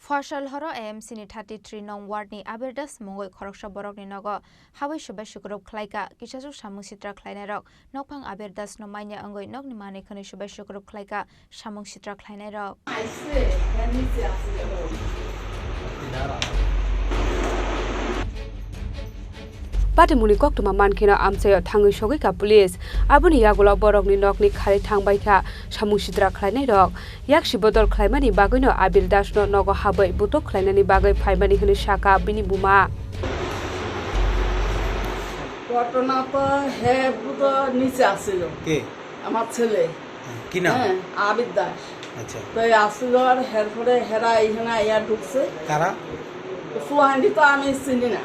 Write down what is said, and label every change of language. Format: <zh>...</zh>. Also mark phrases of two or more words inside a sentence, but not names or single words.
<trp>ফসল হর AMC ni 33 nong ward ni Abirdas mongoi khoroksa borok ni nogo habai subai sukrop khlaika kisaju samung sitra khlainai rok nokphang Abirdas no maina angoi nok ni mane khani subai sukrop khlaika samung sitra khlainai rok Patimuni koktuma mankina amsayo thangai sogoi ka police abuni yagola borokni nokni khari thangbai kha samung sitra khlainai rok yakshi bodol khlaimani bagoino Abirdas no nogo habai butok khlainani bagai phaimani hini shaka bini buma</trp> <bn>ঘটনা তো হে পুরো নিচে আসছিল কে আমার ছেলে কি নাম আবিদ দাস আচ্ছা তো আসছিল আর হের পরে হেরা এখানে আইয়া ঢুকছে কারা ফুহান্ডি তো আমি চিনি না</bn>